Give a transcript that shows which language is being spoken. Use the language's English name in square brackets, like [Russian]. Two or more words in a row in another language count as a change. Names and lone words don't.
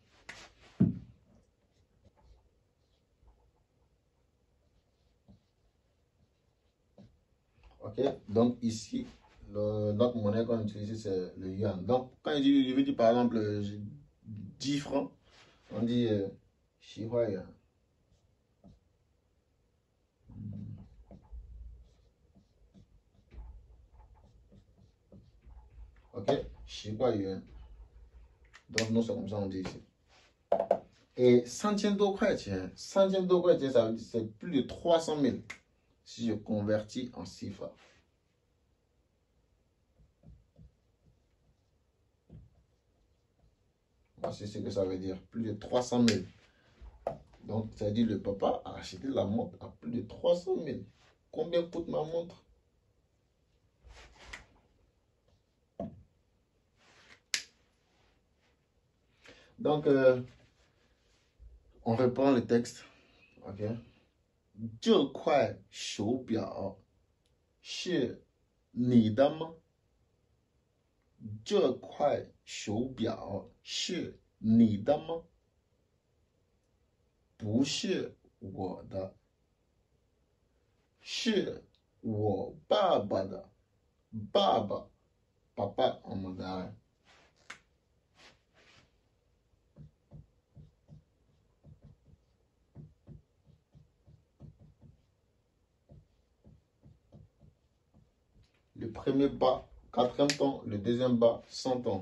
[French] Ok, donc ici, notre monnaie qu'on utilise, c'est le yuan. Donc, quand je veux dire par exemple 10 francs, on dit 10 块yuan. Ok, 10块yuan. Donc, nous, c'est comme ça on dit ici. [Chinese] Et 100 多块钱, 100多块钱, [French] ça veut dire c'est plus de 300 000 si je convertis en CFA. Voici ce que ça veut dire, plus de 300 000. Donc, ça veut dire le papa a acheté la montre à plus de 300 000. Combien coûte ma montre? Donc, on reprend le texte. [Chinese] OK? 这块手表是你的吗？这块手表是你的吗？不是我的，是我爸爸的。 [French] 爸爸，papa en mandarin. Le premier bas, 4e temps, le deuxième bas, 100 ans.